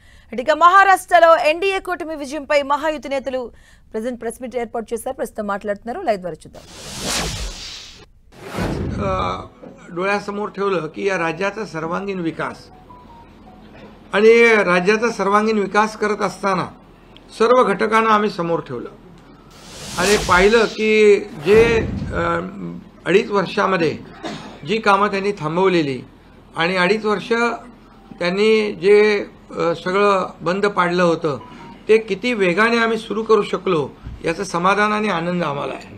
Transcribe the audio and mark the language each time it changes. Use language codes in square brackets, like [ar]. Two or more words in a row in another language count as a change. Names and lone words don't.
[te] ఇక మహారాష్ట్రలో ఎన్డీఏ కూటమి విజయంపై మహాయుతి నేతలు [en] present press meet [te] ఏర్పాటు చేశారు. ప్రస్తుతం మాట్లాడుతున్నారు. లైవ్ ద్వారా చూద్దాం. [mr] डोळ्यासमोर ठेवलं की या राज्याचा सर्वांगीण विकास आणि राज्याचा सर्वांगीण विकास करत असताना सर्व घटकांना आम्ही समोर ठेवलं आणि पाहिलं की जे 2.5 वर्षामध्ये जी कामं त्यांनी थांबवलेली आणि 2.5 वर्ष त्यांनी जे सगळं बंद पाडलं होतं ते किती वेगाने आम्ही सुरू करू शकलो याचं समाधान आणि आनंद आम्हाला आहे.